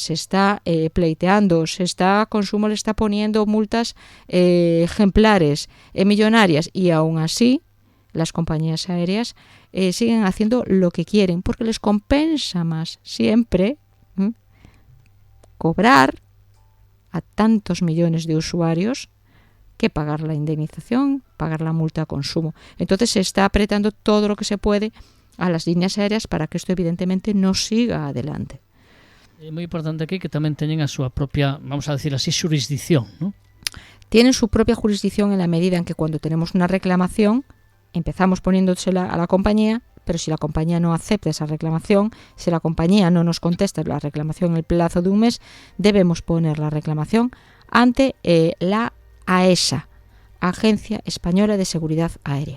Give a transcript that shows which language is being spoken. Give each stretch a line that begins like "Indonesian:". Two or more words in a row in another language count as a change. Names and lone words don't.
Spanish: Se está pleiteando, Consumo le está poniendo multas ejemplares, millonarias, y aún así las compañías aéreas siguen haciendo lo que quieren, porque les compensa más siempre cobrar a tantos millones de usuarios que pagar la indemnización, pagar la multa a consumo. Entonces se está apretando todo lo que se puede a las líneas aéreas para que esto evidentemente no siga adelante.
Galician: É moi importante aquí que tamén teñen a súa propia, vamos a decir así, xurisdicción,
Spanish: ¿no? Tienen su propia jurisdicción en la medida en que cuando tenemos una reclamación empezamos poniéndosela a la compañía, pero si la compañía no acepta esa reclamación, si la compañía no nos contesta la reclamación en el plazo de un mes, debemos poner la reclamación ante la AESA, Agencia Española de Seguridad Aérea.